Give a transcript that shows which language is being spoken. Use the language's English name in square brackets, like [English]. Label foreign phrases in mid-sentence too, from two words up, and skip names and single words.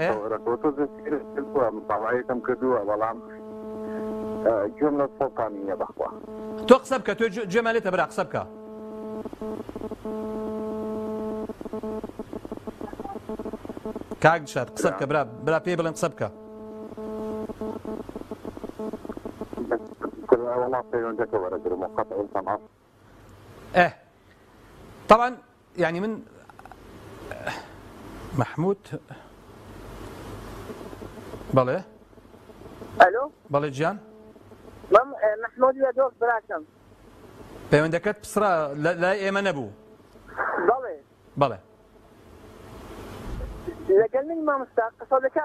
[Central Kurdish] مطاوعەکەم کردووە بەڵام گوێم لە سڵتان نییە بەخوا تۆ قسە بکە تۆ گوێمان لێتە برا قسە بکە کاک دڵشاد قسە بکە برا پێی بڵێن قسە بکە [Arabic] طبعا يعني [Central Kurdish] من محمود بەڵێ الو بەڵێ گیان محمود لە دۆست براکەم پەیوەندەکەت پسرا لای ئێمە نەبوو بەڵێ لەگەڵ من مامۆستا قسە دەکەم